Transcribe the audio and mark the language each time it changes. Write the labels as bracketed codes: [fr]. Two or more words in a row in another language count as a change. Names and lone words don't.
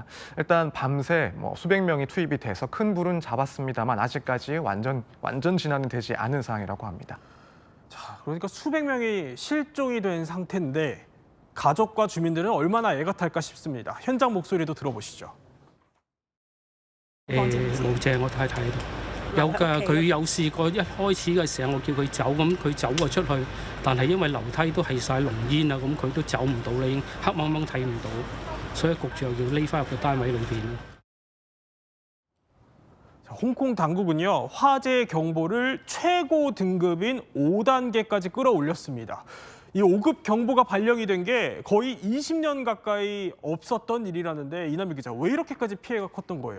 [ko] 일단 밤새 수백 명이 투입이 돼서 큰 불은 잡았습니다만 아직까지 완전 진화는 되지 않은 상황이라고 합니다. 자, 그러니까 수백 명이 실종이 된 상태인데 가족과 주민들은 얼마나 애가 탈까 싶습니다. 현장 목소리도 들어보시죠. [yue] 冇借我太太喺度，有㗎。佢有試過一開始嘅時候，我叫佢走，咁佢走咗出去，但係因為樓梯都係晒濃煙啊，咁佢都走唔到啦，已經黑掹掹睇唔到，所以焗住又要匿翻入個單位裏邊。 [ko] 홍콩 당국은요, 화재 경보를 최고 등급인 5단계까지 끌어올렸습니다. 이 5급 경보가 발령이 된 게 거의 20년 가까이 없었던 일이라는데 이남희 기자, 왜 이렇게까지 피해가 컸던 거예요?